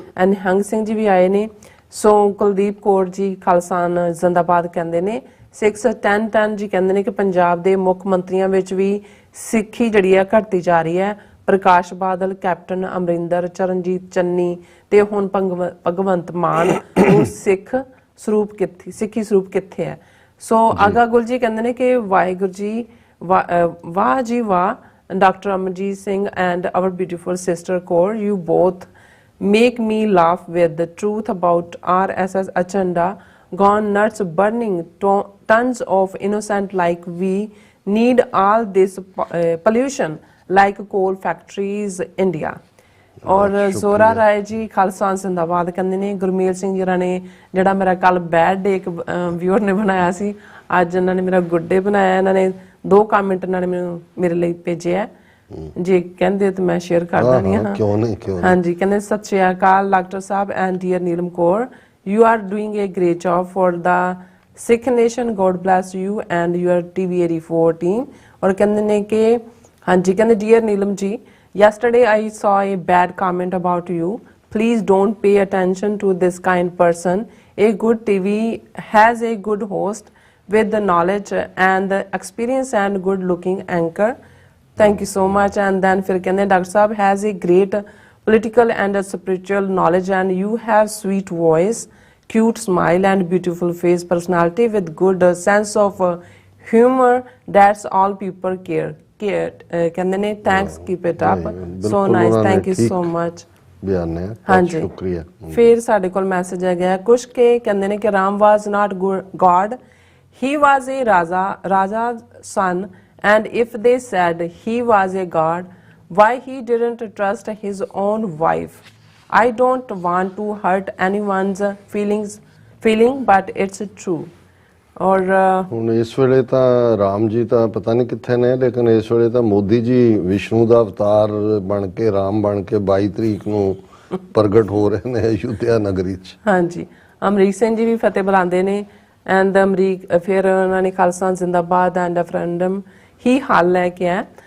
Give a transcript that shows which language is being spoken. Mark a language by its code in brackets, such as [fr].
[pa] ਐਨ ਹੰਗ ਸਿੰਘ ਜੀ ਵੀ ਆਏ ਨੇ। ਸੋ ਕੁਲਦੀਪ ਕੌਰ ਜੀ ਖਾਲਸਾ ਜ਼ਿੰਦਾਬਾਦ ਕਹਿੰਦੇ ਨੇ। 61010 ਜੀ ਕਹਿੰਦੇ ਨੇ ਕਿ ਪੰਜਾਬ ਦੇ ਮੁੱਖ ਮੰਤਰੀਆਂ ਵਿੱਚ ਵੀ ਸਿੱਖੀ ਜਿਹੜੀ ਹੈ ਘਟਦੀ ਜਾ ਰਹੀ ਹੈ। ਪ੍ਰਕਾਸ਼ ਬਾਦਲ, ਕੈਪਟਨ ਅਮਰਿੰਦਰ, ਚਰਨਜੀਤ ਚੰਨੀ ਤੇ ਹੁਣ ਭਗਵੰਤ ਮਾਨ ਨੂੰ ਸਿੱਖੀ ਸਰੂਪ ਕਿੱਥੇ ਹੈ। [en] ਸੋ ਆਗਾ ਗੁਲ ਜੀ [pa] ਕਹਿੰਦੇ ਨੇ ਕਿ ਵਾਹਿਗੁਰੂ ਜੀ ਵਾਹ [en] ਜੀ ਵਾਹ, doctor Amarjit Singh and our beautiful sister Kaur, you both make me laugh with the truth about RSS agenda gone nuts, burning tons of innocent like we need all this pollution like coal factories India। [pa] ਔਰ ਜ਼ੋਰਾ ਰਾਏ ਜੀ ਖਾਲਸਾ ਜ਼ਿੰਦਾਬਾਦ ਕਹਿੰਦੇ ਨੇ। ਗੁਰਮੇਲ ਸਿੰਘ ਜੀ ਨੇ ਜਿਹੜਾ ਮੇਰਾ ਕੱਲ bed ਡੇ ਇੱਕ viewer ਨੇ ਬਣਾਇਆ ਸੀ, ਅੱਜ ਇਹਨਾਂ ਨੇ ਮੇਰਾ ਗੁੱਡ ਡੇ ਬਣਾਇਆ। ਇਹਨਾਂ ਨੇ 2 ਕਮੈਂਟ ਇਹਨਾਂ ਨੇ ਮੈਨੂੰ ਮੇਰੇ ਲਈ ਭੇਜਿਆ, ਜੇ ਕਹਿੰਦੇ ਤਾਂ ਮੈਂ ਸ਼ੇਅਰ ਕਰ ਦਿੰਦੀ ਹਾਂ। ਕਿਉਂ ਨਹੀਂ ਹਾਂਜੀ, ਕਹਿੰਦੇ [en] Sat Sri Akal doctor sahib and dear Neelam Kaur, you are doing a great job for the Sikh nation, God bless you and your TV 84 team. [pa] ਔਰ ਕਹਿੰਦੇ ਨੇ ਕਿ ਹਾਂਜੀ, ਕਹਿੰਦੇ [en] Dear Neelam ji, yesterday I saw a bad comment about you, please don't pay attention to this kind person, a good TV has a good host with the knowledge and the experience and good looking anchor, thank you so much। And then [hi] फिर कहते हैं [en] doctor sahab has a great political and spiritual knowledge and you have sweet voice, cute smile and beautiful face, personality with good sense of humor, that's all people [pa] ਕਹਿੰਦੇ ਨੇ। [en] Thanks, keep it up, so nice, thank you so much. [pa] ਬਿਆਨ ਹੈ, ਹਾਂਜੀ, ਸ਼ੁਕਰੀਆ। ਫਿਰ ਸਾਡੇ ਕੋਲ message ਹੈਗਾ ਕੁਛ ਕੇ ਕਹਿੰਦੇ ਨੇ ਕਿ [en] Ram was not god, he was a raja son, and if they said he was a god, why he didn't trust his own wife. I don't want to hurt anyone's feeling but it's true। [pa] ਔਰ ਹੁਣ ਇਸ ਵੇਲੇ ਤਾਂ ਰਾਮ ਜੀ ਤਾਂ ਪਤਾ ਨਹੀਂ ਕਿੱਥੇ ਨੇ, ਲੇਕਿਨ ਇਸ ਵੇਲੇ ਤਾਂ ਮੋਦੀ ਜੀ ਵਿਸ਼ਨੂੰ ਦਾ ਅਵਤਾਰ ਬਣ ਕੇ, ਰਾਮ ਬਣ ਕੇ 22 ਤਰੀਕ ਨੂੰ ਪ੍ਰਗਟ ਹੋ ਰਹੇ ਨੇ ਅਯੁੱਧਿਆ ਨਗਰੀ 'ਚ। ਹਾਂਜੀ, ਅਮਰੀਕ ਸਿੰਘ ਜੀ ਵੀ ਫਤਿਹ ਬੁਲਾਉਂਦੇ ਨੇ। ਐਂਡ ਅਮਰੀਕ ਫਿਰ ਉਹਨਾਂ ਨੇ ਖਾਲਸਾ ਜ਼ਿੰਦਾਬਾਦ ਐਂਡ ਰੈਫਰੈਂਡਮ ਹੀ ਹੱਲ ਲੈ ਕੇ ਆ।